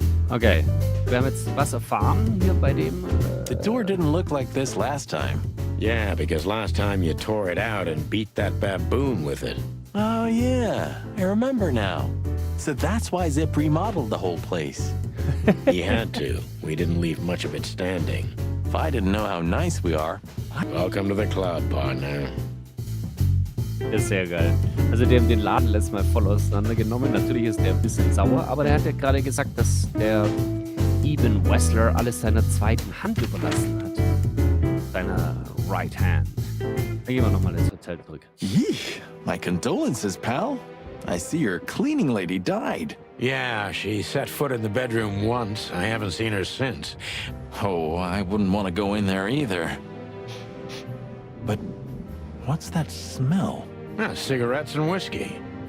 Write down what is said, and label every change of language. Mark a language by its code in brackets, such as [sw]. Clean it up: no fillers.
[de] Okay, wir haben jetzt was erfahren hier bei dem... [en] The door didn't look like this last time. Yeah, because last time you tore it out and beat that baboon with it. Oh, yeah. I remember now. So that's why Zip remodeled the whole place. He had to. We didn't leave much of it standing. If I didn't know how nice we are. Welcome to the club, partner. [de] Ist sehr geil. Also die haben den Laden letztes Mal voll auseinandergenommen. Natürlich ist der ein bisschen sauer, aber der hat ja gerade gesagt, dass der Eben Wessler alles seiner zweiten Hand überlassen hat. Seiner Right Hand. Dann gehen wir nochmal ins Hotel zurück. [en] Yeesh. My condolences, pal. I see your cleaning lady died. Yeah, she set foot in the bedroom once. I haven't seen her since. Oh, I wouldn't want to go in there either. But what's that smell? Cigarettes and whiskey.